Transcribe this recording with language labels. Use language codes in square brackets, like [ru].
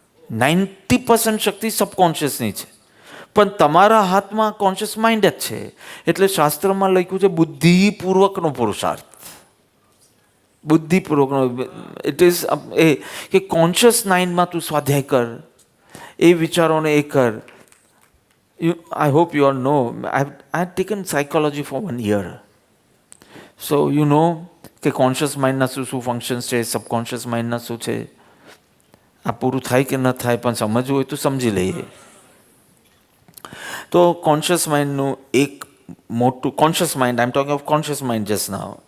[gu] 90% શક્તિ સબકોન્શિયસની છે. પણ તમારા હાથમાં કોન્શિયસ માઇન્ડ જ છે. એટલે શાસ્ત્રમાં લખ્યું છે બુદ્ધિપૂર્વકનો પુરુષાર્થ. બુદ્ધિપૂર્વકનો ઇટ ઇઝ એ કે કોન્શિયસ માઇન્ડમાં તું સ્વાધ્યાય કર, એ વિચારોને એ કર. [en] I hope you all know, I had taken psychology for 1 year. So you know [gu] કે કોન્શિયસ માઇન્ડના શું ફંક્શન્સ છે, સબકોન્શિયસ માઇન્ડના શું છે. આ પૂરું થાય કે ન થાય પણ સમજવું હોય તો સમજી લઈએ. તો કોન્શિયસ માઇન્ડનું એક મોટું conscious mind, [en] I am talking of conscious mind just now.